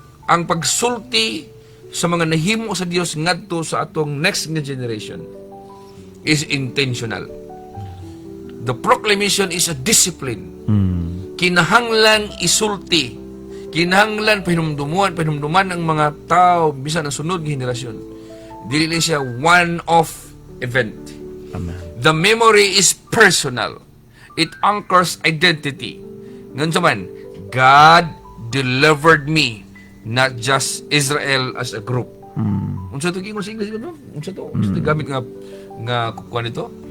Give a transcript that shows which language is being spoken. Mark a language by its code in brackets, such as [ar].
[ceb] Ang pagsulti sa mga nahimo sa Dios ngadto sa atong [en] next generation is intentional. The proclamation is a discipline. [ceb] Kinahanglan isulti, kinahanglan pahinumduman ang mga tao bisan ang sunod nga henerasyon. Dili lang siya [en] one-off event. Amen. The memory is personal. It anchors identity. [ceb] Ngan man, [en] God delivered me, not just Israel as a group. [ceb] Unsa to gingon sa English no? Unsa to gamit nga kuan ito?